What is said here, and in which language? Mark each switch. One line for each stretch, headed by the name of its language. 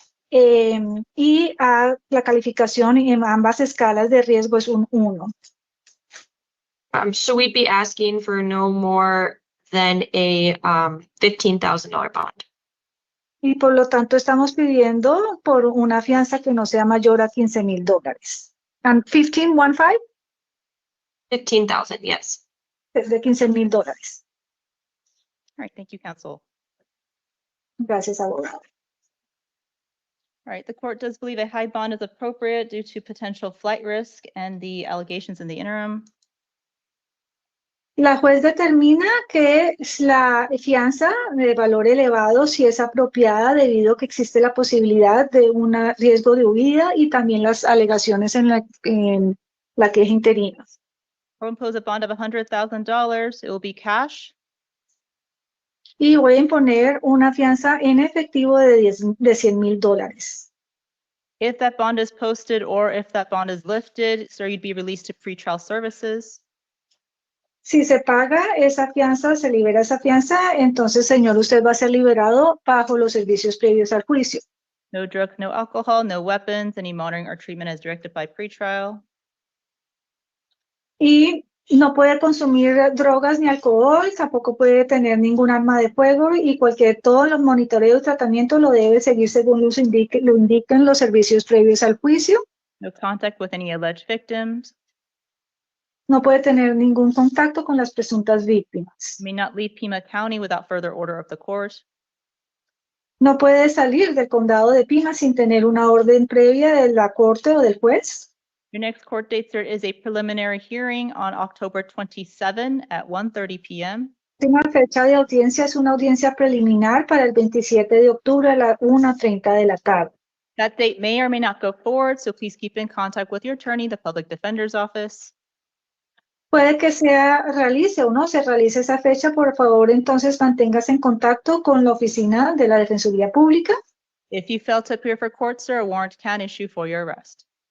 Spanish: Y la calificación en ambas escalas de riesgo es un 1.
English: So we'd be asking for no more than a $15,000 bond.
Spanish: Y por lo tanto estamos pidiendo por una fianza que no sea mayor a $15,000.
English: And 15, $15,000, yes.
Spanish: es de $15,000.
English: All right, thank you, counsel.
Spanish: Gracias, abogado.
English: All right, the court does believe a high bond is appropriate due to potential flight risk and the allegations in the interim.
Spanish: La juez determina que la fianza de valor elevado sí es apropiada debido a que existe la posibilidad de un riesgo de huida y también las alegaciones en la queja interina.
English: I'll impose a bond of $100,000. It will be cash.
Spanish: Y voy a imponer una fianza en efectivo de $100,000.
English: If that bond is posted or if that bond is lifted, sir, you'd be released to pretrial services.
Spanish: Si se paga esa fianza, se libera esa fianza, entonces, señor, usted va a ser liberado bajo los servicios previos al juicio.
English: No drugs, no alcohol, no weapons, any monitoring or treatment as directed by pretrial.
Spanish: Y no puede consumir drogas ni alcohol, tampoco puede tener ningún arma de fuego y todos los monitoreos y tratamientos lo debe seguir según lo indiquen los servicios previos al juicio.
English: No contact with any alleged victims.
Spanish: No puede tener ningún contacto con las presuntas víctimas.
English: May not leave Pima County without further order of the court.
Spanish: No puede salir del condado de Pima sin tener una orden previa de la corte o del juez.
English: Your next court date, sir, is a preliminary hearing on October 27 at 1:30 p.m.
Spanish: La fecha de audiencia es una audiencia preliminar para el 27 de octubre a las 1:30 de la tarde.
English: That date may or may not go forward, so please keep in contact with your attorney, the public defender's office.
Spanish: Puede que realice o no se realice esa fecha, por favor, entonces manténgase en contacto con la oficina de la Defensoría Pública.
English: If you fail to appear for court, sir, a warrant can issue for your arrest.